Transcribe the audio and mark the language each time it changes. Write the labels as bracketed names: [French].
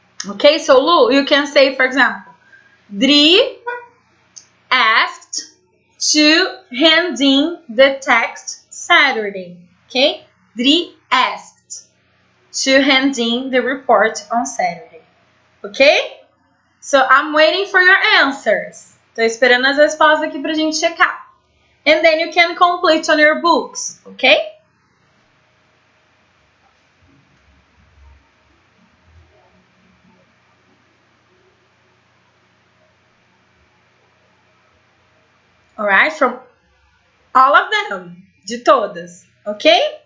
[English] Okay, so Lu, you can say, for example, Dri asked to hand in the text Saturday. Okay, Dri asked to hand in the report on Saturday. Okay, so I'm waiting for your answers. [Portuguese] Tô esperando as respostas aqui pra gente checar. [English] And then you can complete on your books. Okay? Alright, from all of them, [Portuguese] de todas, [English] okay?